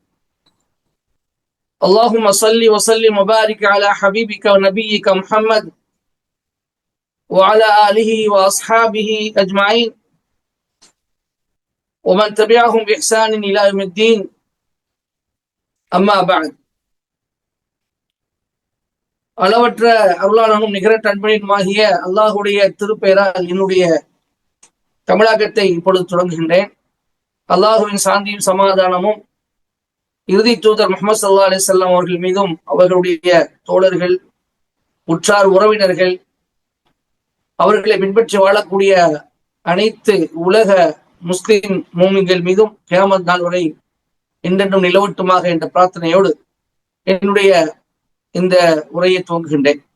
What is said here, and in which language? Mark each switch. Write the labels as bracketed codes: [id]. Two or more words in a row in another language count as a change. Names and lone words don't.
[ar] اللهم صل وسلم وبارك على حبيبك ونبيك محمد وعلى آله وأصحابه أجمعين ومن تبعهم بإحسان إلى يوم الدين. أما بعد. [ta] அளவற்ற அருளாளனும் நிகரற்ற அன்பனினுமாகிய அல்லாஹுடைய திருப்பெயரால் என்னுடைய தமிழாக்கத்தை இப்பொழுது தொடங்குகின்றேன். அல்லாஹுவின் சாந்தியும் சமாதானமும் இறுதி தூதர் முஹம்மது [ar] صلى الله عليه وسلم [ta] அவர்கள் மீதும் அவர்களுடைய தோழர்கள் உற்றார் உறவினர்கள் அவர்களை பின்பற்றி வாழக்கூடிய அனைத்து உலக முஸ்லிம் மூமின்கள் மீதும் கியாமத் நாள் வரை என்றென்றும் நிலவட்டுமாக என்ற பிரார்த்தனையோடு என்னுடைய இந்த உரையை துவங்குகின்றேன்.